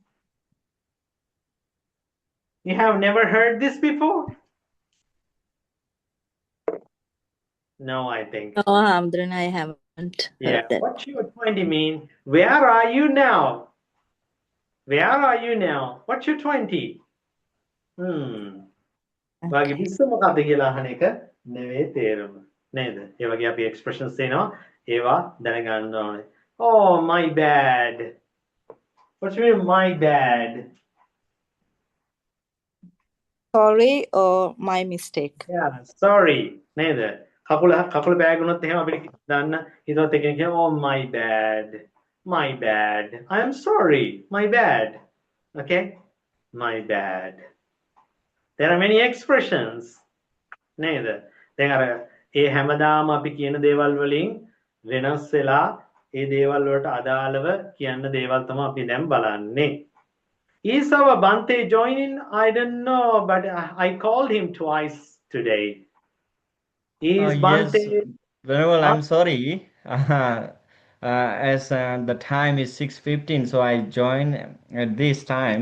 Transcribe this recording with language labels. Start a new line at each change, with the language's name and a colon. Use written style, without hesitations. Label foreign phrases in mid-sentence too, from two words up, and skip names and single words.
English: You have never heard this before? No, I think. No, Hamdran, I haven't heard that. What's your 20 mean? Where are you now? Where are you now? What's your 20?
Sinhala: වාගේ විශ්ව මොකක්ද කියලා අහන එක නෙවෙයි තේරුම. නේද? ඒ වගේ අපි expressions තියෙනවා. ඒවා දැනගන්න ඕනේ.
English: Oh, my bad. What's your my bad? Sorry or my mistake? Yeah, sorry.
Sinhala: නේද? කකුල බෑග් වුණොත් එහෙම අපිට දන්න හිතවත් එකෙන් කියනවා
English: oh my bad. My bad. I am sorry. My bad. Okay? My bad. There are many expressions.
Sinhala: නේද? දැන් අර ඒ හැමදාම අපි කියන දේවල් වලින් වෙනස් වෙලා ඒ දේවල් වලට අදාළව කියන්න දේවල් තමයි අපි දැන් බලන්නේ.
English: Is our Bante joining? I don't know, but I called him twice today. Is Bante? Yes. Well, I'm sorry. As the time is 6:15, so I joined at this time.